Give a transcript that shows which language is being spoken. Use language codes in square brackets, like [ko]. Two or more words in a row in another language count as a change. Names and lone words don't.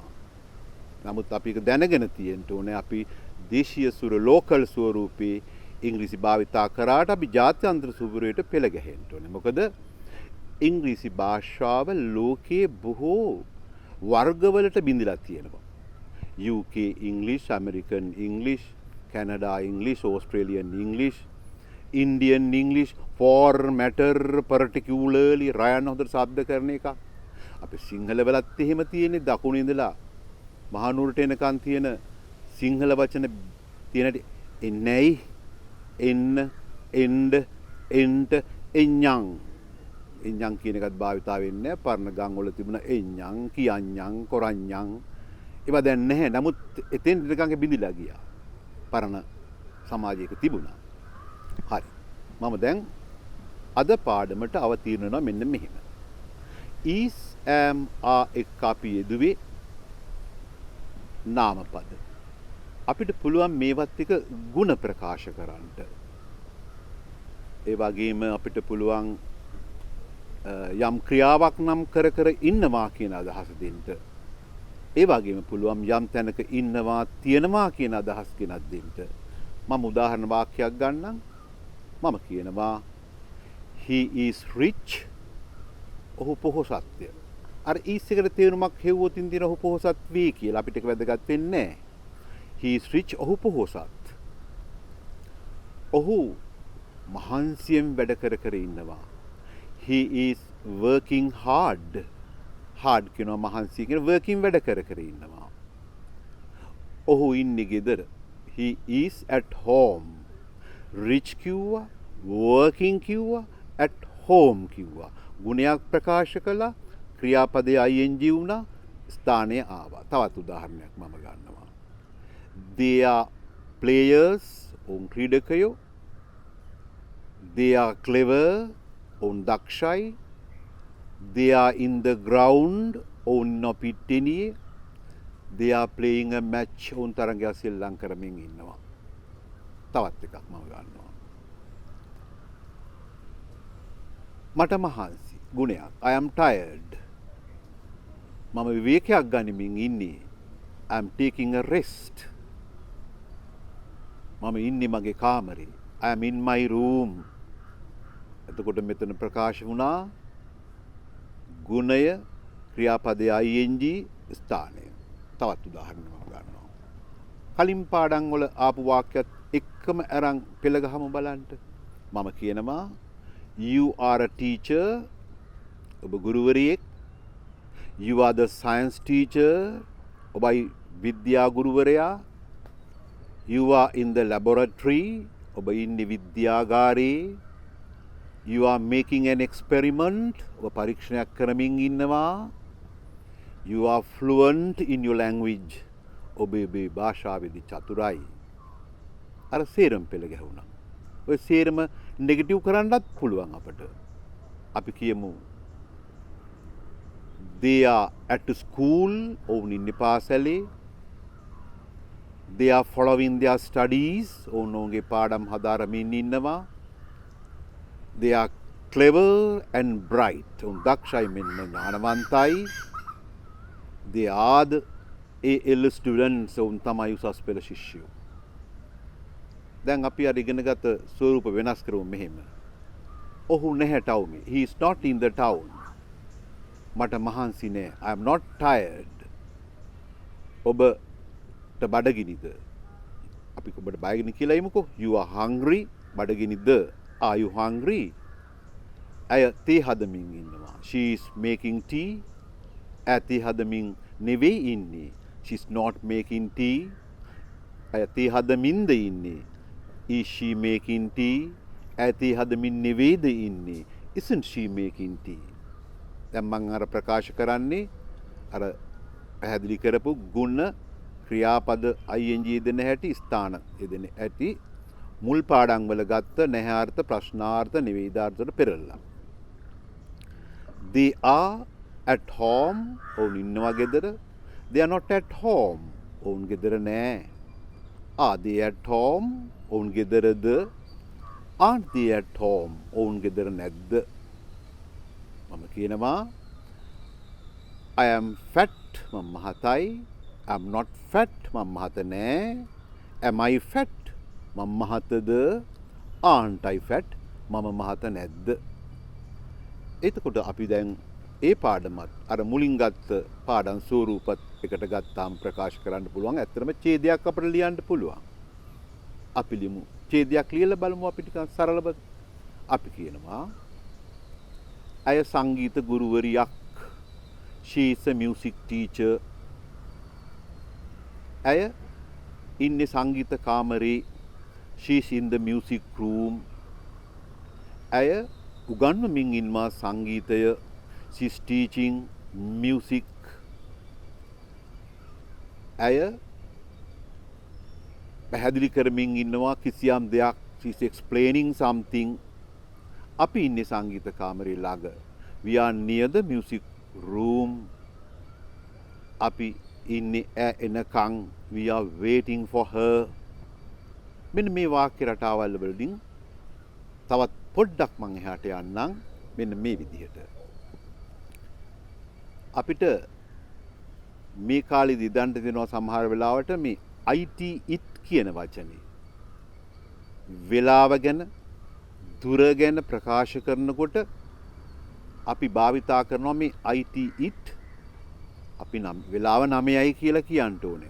[si] නමුත් අපි ඒක දැනගෙන තියෙන්න ඕනේ අපි දේශීය සුර ලෝකල් ස්වරූපේ ඉංග්‍රීසි භාවිතා කරාට අපි ජාත්‍යන්තර ස්වරූපයට පෙළ ගැහෙන්න ඕනේ. මොකද ඉංග්‍රීසි භාෂාව ලෝකයේ බොහෝ වර්ගවලට බිඳිලා තියෙනවා. [en] UK English, American English, Canada English, Australian English, Indian English, for matter particularly [si] රයන් හොඳට ශබ්ද කරන එක. අපි සිංහල වලත් එහෙම තියෙන්නේ දකුණේ ඉඳලා මහනුවරට එනකන් තියෙන සිංහල වචන තියෙනට එන්නේයි එන්න එන්න එන්ට එඤ්ඤං එඤ්ඤං කියන එකත් භාවිතා වෙන්නේ නැහැ. පරණ ගම් වල තිබුණ එඤ්ඤං කියඤ්ඤං කොරඤ්ඤං ඒවා දැන් නැහැ. නමුත් එතෙන් නිකන් බිඳිලා ගියා. පරණ සමාජයක තිබුණා. හරි. මම දැන් අද පාඩමට අවතීර්ණ වෙනවා මෙන්න මෙහෙම. [en] is am are [si] එක්ක අපි යෙදුවේ නාමපද. අපිට පුළුවන් මේවත් එක ಗುಣ ප්‍රකාශ කරන්නට. ඒ වගේම අපිට පුළුවන් යම් ක්‍රියාවක් නම් කර කර ඉන්නවා කියන අදහස දෙන්න. ඒ වගේම පුළුවන් යම් තැනක ඉන්නවා තියෙනවා කියන අදහස් කෙනක් දෙන්න. මම උදාහරණ වාක්‍යයක් ගන්නම්. මම කියනවා [en] he is rich. [si] ඔහු පොහොසත්ය. අර ඊස් එකට තේරුමක් හෙව්වොත් ඉන්දින ඔහු පොහොසත් වේ කියලා අපිට ඒක වැදගත් වෙන්නේ නැහැ. [en] he is rich. [si] ඔහු පොහොසත්. ඔහු මහන්සියෙන් වැඩ කර කර ඉන්නවා. [en] he is working hard. [si] hard කියනවා මහන්සිය කියන working වැඩ කර කර ඉන්නවා. ඔහු ඉන්නේ ගෙදර. [en] he is at home. [si] rich කිව්වා, working කිව්වා, [en] at home [si] කිව්වා. ගුණයක් ප්‍රකාශ කළා, ක්‍රියාපදයේ ing වුණා, ස්ථානය ආවා. තවත් උදාහරණයක් මම ගන්නවා. [en] they are players. [si] ඔවුන් ක්‍රීඩකයෝ. [en] they are clever. [si] ඔවුන් දක්ෂයි. [en] they are in the ground. [si] ඔවුන් නොපිට්ටනියේ. [en] they are playing a match. [si] ඔවුන් තරගයක් සෙල්ලම් කරමින් ඉන්නවා. තවත් එකක් මම ගන්නවා. මට මහන්සි ගුණයක්. [en] I am tired. [si] මම විවේකයක් ගනිමින් ඉන්නේ. [en] I am taking a rest. [si] මම ඉන්නේ මගේ කාමරේ. [en] I am in my room. [si] එතකොට මෙතන ප්‍රකාශ වුණා ගුණය, ක්‍රියාපදයේ ing, ස්ථානය. තවත් උදාහරණයක් මම ගන්නවා. කලින් පාඩම් වල ආපු වාක්‍යත් එක්කම අරන් පෙළ ගහමු බලන්න. මම කියනවා [en] you are a teacher. [si] ඔබ ගුරුවරියෙක්. [en] you are the science teacher. [si] ඔබයි විද්‍යා ගුරුවරයා. [en] you are in the laboratory. [si] ඔබ ඉන්නේ විද්‍යාගාරයේ. [en] you are making an experiment. [si] ඔබ පරීක්ෂණයක් කරමින් ඉන්නවා. [en] you are fluent in your language. [si] ඔබේ භාෂාවේදී චතුරයි. අර සේරම පෙළ ගැහුණා. ඔය සේරම නෙගටිව් කරන්නත් පුළුවන් අපට. අපි කියමු [en] they are at school. [si] ඔවුන් ඉන්නේ පාසලේ. [en] they are following their studies. [si] ඔවුන්ගේ පාඩම් හදාරමින් ඉන්නවා. [en] they are clever and bright. [si] ඔවුන් දක්ෂයි මෙන්න ඥානවන්තයි. [en] they are the AL students. [si] ඔවුන් තමයි උසස් පෙළ ශිෂ්‍යයෝ. දැන් අපි අර ඉගෙනගත ස්වරූප වෙනස් කරමු මෙහෙම. ඔහු නැහැ ටවුමේ. [en] he is not in the town. [si] මට මහන්සි නෑ. [en] I am not tired. [si] ඔබට බඩගිනිද? අපි ඔබට බඩගිනි කියලා ඉමුකෝ. [en] you are hungry. බඩගිනිද? are you hungry? [si] ඇය තේ හදමින් ඉන්නවා. [en] she is making tea. [si] ඇය තේ හදමින් නෙවෙයි ඉන්නේ. [en] she is not making tea. [si] ඇය තේ හදමින්ද ඉන්නේ. [en] is she making tea? [si] ඇය තේ හදමින් නෙවෙයිද ඉන්නේ. [en] isn't she making tea? [si] දැන් මම අර ප්‍රකාශ කරන්නේ අර පැහැදිලි කරපු ගුණ ක්‍රියාපද ing දෙන හැටි ස්ථාන දෙන ඇති මුල් පාඩම් වල ගත්ත නැහැාර්ථ ප්‍රශ්නාර්ථ නිවේදාර්ථ වල පෙරළලා. [en] They are at home. [si] ඔවුන් ඉන්නවා ගෙදර. [en] They are not at home. [si] ඔවුන් ගෙදර නෑ. [en] Are they at home? [si] ඔවුන් ගෙදරද? [en] Aren't they at home? [si] ඔවුන් ගෙදර නැද්ද? මම කියනවා [en] I am fat. [si] මම මහතයි. [en] I'm not fat. [si] මම මහත නෑ. [en] Am I fat? [si] මම මහතද? [en] Aren't I fat? [si] මම මහත නැද්ද? එතකොට අපි දැන් ඒ පාඩමත් අර මුලින් ගත්ත පාඩම් ස්වරූපත් එකට ගත්තාම ප්‍රකාශ කරන්න පුළුවන්. ඇත්තටම ඡේදයක් අපිට ලියන්න පුළුවන්. අපි ලියමු. ඡේදයක් ලියලා බලමු අපි ටිකක් සරලව. අපි කියනවා අය සංගීත ගුරුවරියක්. [en] She is a music teacher. [si] ඇය ඉන්නේ සංගීත කාමරේ. [en] She is in the music room. [si] ඇය උගන්වමින් ඉන්නවා සංගීතය. [en] She is teaching music. [si] ඇය පැහැදිලි කරමින් ඉන්නවා කිසියම් දෙයක්. [en] She is explaining something. [si] අපි ඉන්නේ සංගීත කාමරේ ළඟ. [en] We are near the music room. [si] අපි ඉන්නේ එනකන්. [en] We are waiting for her. [si] මෙන්න මේ වාක්‍ය රටාවල් වලින් තවත් පොඩ්ඩක් මම එහාට යන්නම්. මෙන්න මේ විදිහට. අපිට මේ කාලේදී දන්න දෙනවා සමහර වෙලාවට මේ it කියන වචනේ වේලාව ගැන දුර ගැන ප්‍රකාශ කරනකොට අපි භාවිතා කරනවා මේ it අපි නම් වේලාව 9යි කියලා කියන්න ඕනේ.